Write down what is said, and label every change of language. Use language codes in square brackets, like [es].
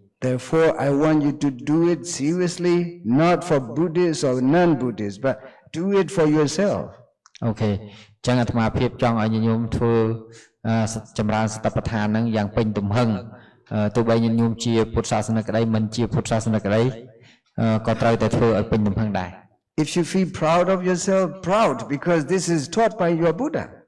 [en] Therefore I want you to do it seriously, not for Buddhists or non-Buddhists, but do it for yourself. Okay. [km] ចឹងអាត្មាភាពចង់ឲ្យញោមធ្វើចម្រើនសតិប្បដ្ឋានហ្នឹងយ៉ាងពេញទំហឹងទោះបីញោមជាពុទ្ធសាសនិកក្តីមិនជាពុទ្ធសាសនិកក្តីក៏ត្រូវតែធ្វើឲ្យពេញទំហឹងដែរ [en] If you feel proud of yourself, proud because this is taught by your Buddha.